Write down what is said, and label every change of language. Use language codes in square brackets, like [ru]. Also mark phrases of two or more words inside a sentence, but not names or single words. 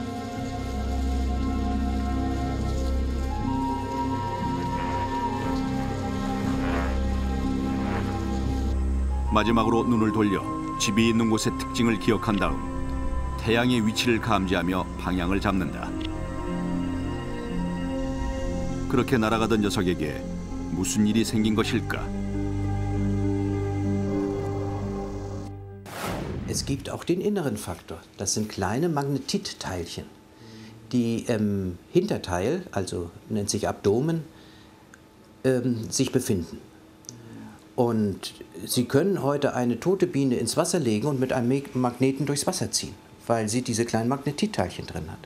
[ko] 마지막으로 눈을 돌려 집이 있는 곳의 특징을 기억한 다음 태양의 위치를 감지하며 방향을 잡는다. 그렇게 날아가던 녀석에게 무슨 일이 생긴 것일까? [de] Es gibt auch den inneren Faktor. Das sind kleine Magnetitteilchen, die im Hinterteil, also nennt sich Abdomen, sich befinden. Und Sie können heute eine tote Biene ins Wasser legen und mit einem Magneten durchs Wasser ziehen, weil sie diese kleinen Magnetitteilchen drin hat.